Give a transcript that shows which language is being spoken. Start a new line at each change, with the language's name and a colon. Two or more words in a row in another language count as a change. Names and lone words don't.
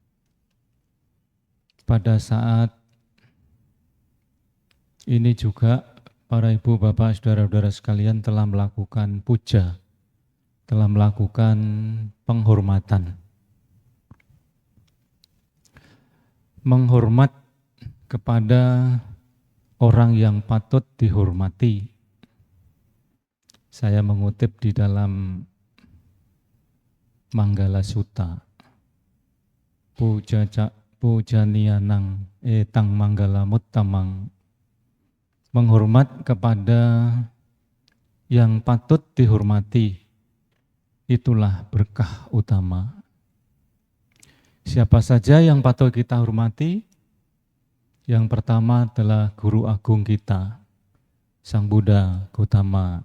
Indonesian: pada saat ini juga para ibu, bapak, saudara-saudara sekalian telah melakukan puja, telah melakukan penghormatan. Menghormat kepada orang yang patut dihormati. Saya mengutip di dalam Manggala Sutta.
Pali: Pujaniyanang etang manggalamuttamang.
Indonesian: Menghormat kepada yang patut dihormati, itulah berkah utama. Siapa saja yang patut kita hormati? Yang pertama adalah Guru Agung kita, Sang Buddha Gautama.